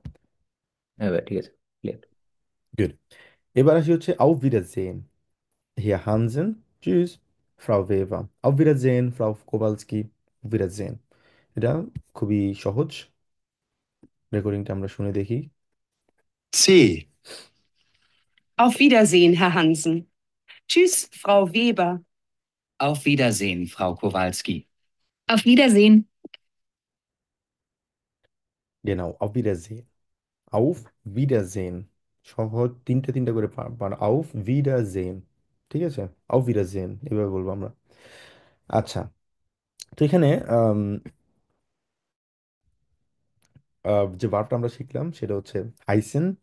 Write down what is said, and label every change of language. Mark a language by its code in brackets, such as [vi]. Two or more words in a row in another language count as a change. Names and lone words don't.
[bn] হ্যাঁ ভাই, ঠিক আছে, ক্লিয়ার। গুড। এবার আসি হচ্ছে [de] Auf Wiedersehen, Herr Hansen, tschüss, Frau Weber. Auf Wiedersehen, Frau Kowalski, Wiedersehen. [bn] এটা খুবই সহজ। রেকর্ডিংটা আমরা শুনে দেখি। C. [de] Auf Wiedersehen, Herr Hansen. Tschüss, Frau Weber. Auf Wiedersehen, Frau Kowalski. Auf Wiedersehen. Genau, auf Wiedersehen. Auf Wiedersehen। [bn] সহজ, তিনটে তিনটে করে [de] auf Wiedersehen। [bn] ঠিক আছে, [de] auf Wiedersehen [bn] এভাবে বলবো আমরা। আচ্ছা, তো এখানে যে ভার্বটা আমরা শিখলাম সেটা হচ্ছে হাইসেন।